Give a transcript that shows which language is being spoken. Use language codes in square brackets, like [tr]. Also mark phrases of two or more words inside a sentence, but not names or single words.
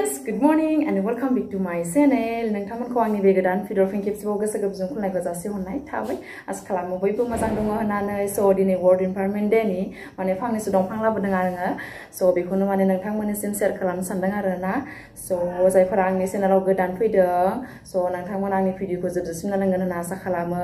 [en] Good morning and welcome back to my channel. [brx] नोंथांमोनखौ आंनि बे गोदान भिडिअ फिन खेबसेबाव गोसो गोरबोजों खुलुमनायखौ जासिहरनाय थाबाय। आसा खालामो बयबो मोजां दङ होननानै। स' दिनै वर्ल्ड इनभाइरनमेन्ट डे नि माने फांनैसो दंफां लाबोदों आङो। स' बेखौनो माने नोंथांमोननिसिम शेयार खालामनो सानदों आरोना। स' जायफोरा आंनि चेनेलाव गोदान फैदों, स' नोंथांमोना आंनि भिडिअखौ जोबजासिम नायनांगोन होनना आसा खालामो।